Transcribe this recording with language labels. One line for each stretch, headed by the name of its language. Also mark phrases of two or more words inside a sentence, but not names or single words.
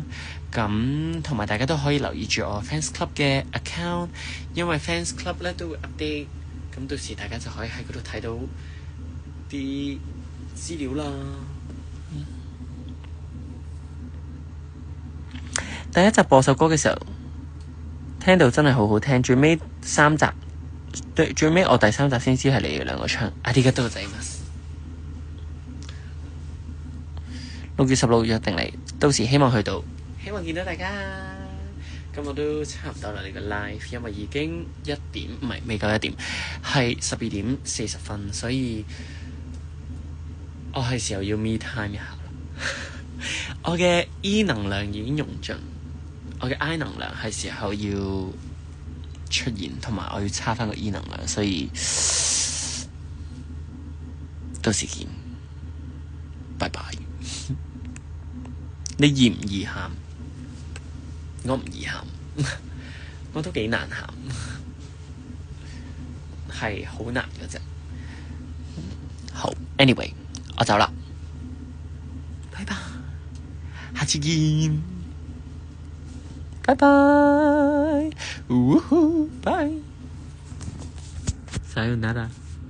Cantonese: 咁同埋大家都可以留意住我 Fans Club 嘅 account， 因為 Fans Club 咧都會 update， 咁到時大家就可以喺嗰度睇到啲資料啦。第一集播首歌嘅時候，聽到真係好好聽，最尾3集，最尾我第3集先知係你哋兩個唱。ありがとうございます。6 月16約定嚟，到時希望去到，希望見到大家。咁我都差唔多啦，你個 live， 因為已經1點，唔係未夠1點，係12點40分，所以我係時候要
English: me time
Cantonese: 一下啦。我嘅 E 能量已經用盡，我嘅 I 能量係時候要出現，同埋我要叉返個 E 能量，所以到時見，拜拜。你易唔易喊？我唔易喊，我都幾難喊，係好難嘅啫。好 ，anyway， 我走啦，拜拜，下次見，拜拜，
Japanese: 拜，さよなら。